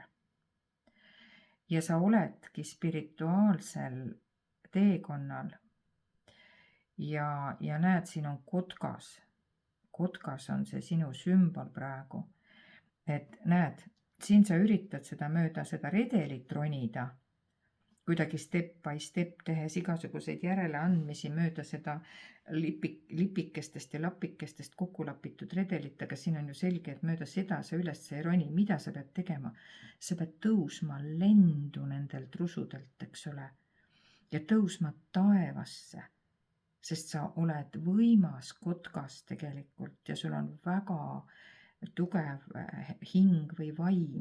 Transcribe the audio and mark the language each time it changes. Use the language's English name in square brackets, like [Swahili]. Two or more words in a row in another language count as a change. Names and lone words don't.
[Estonian] Ja sa oledki spirituaalsel teekonnal. Ja näed, siin on kotkas. Kotkas on see sinu sümbol praegu. Et näed, siin sa üritad seda mööda seda redelit ronida, kuidagi [English] step by step [Estonian] tehes igasuguseid järeleandmisi mööda seda lipikestest ja lapikestest kokku lapitud redelit, aga siin on ju selge, et mööda seda sa üles ei roni. Mida sa pead tegema? Sa pead tõusma lendu nendelt rusudelt, eks ole, ja tõusma taevasse, sest sa oled võimas kotkas tegelikult ja sul on väga tugev hing või vaim.